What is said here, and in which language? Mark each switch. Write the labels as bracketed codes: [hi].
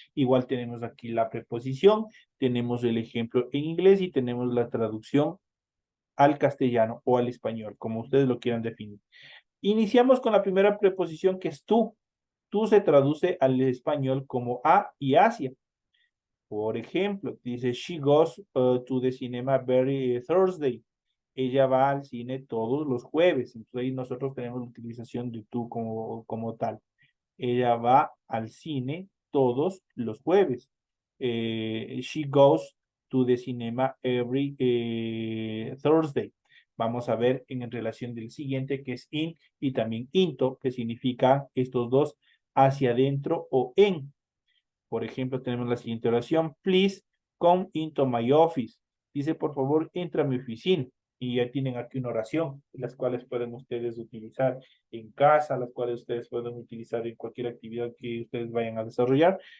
[es] Igual tenemos aquí la preposición, tenemos el ejemplo en inglés y tenemos la traducción al castellano o al español, como ustedes lo quieran definir. Iniciamos con la primera preposición, que es tú. Tú se traduce al español como a y hacia. Por ejemplo, dice, [en] she goes to the cinema every Thursday. [es] Ella va al cine todos los jueves. Entonces ahí nosotros tenemos la utilización de tú como tal. Ella va al cine todos los jueves. [en] She goes to the cinema every Thursday. [es] Vamos a ver en relación del siguiente, que es in, y también into, que significa estos dos hacia adentro o en. Por ejemplo, tenemos la siguiente oración: [en] please come into my office. [es] Dice, por favor, entra a mi oficina. Y ya tienen aquí una oración, las cuales pueden ustedes utilizar en casa, las cuales ustedes pueden utilizar en cualquier actividad que ustedes vayan a desarrollar.